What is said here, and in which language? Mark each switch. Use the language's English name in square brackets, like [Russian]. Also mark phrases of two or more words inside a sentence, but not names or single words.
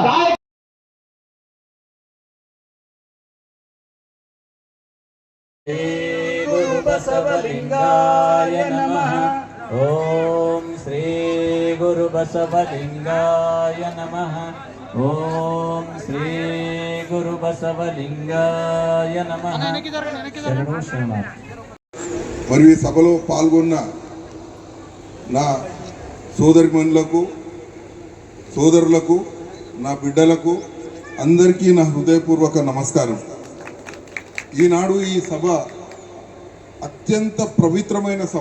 [Sanskrit] ಗುರು ಬಸವಲಿಂಗಾಯ ನಮಃ. ಓಂ ಶ್ರೀ ಗುರು ಬಸವಲಿಂಗಾಯ ನಮಃ. ಓಂ ಶ್ರೀ ಗುರು ಬಸವಲಿಂಗಾಯ నమః. [Telugu] శరణు శరణార్థి. మరియు ఈ సభలో పాల్గొన్న నా సోదరులకు నా బిడ్డలకు అందరికీ నా హృదయపూర్వక నమస్కారం. ఈనాడు ఈ సభ అత్యంత పవిత్రమైన సభ.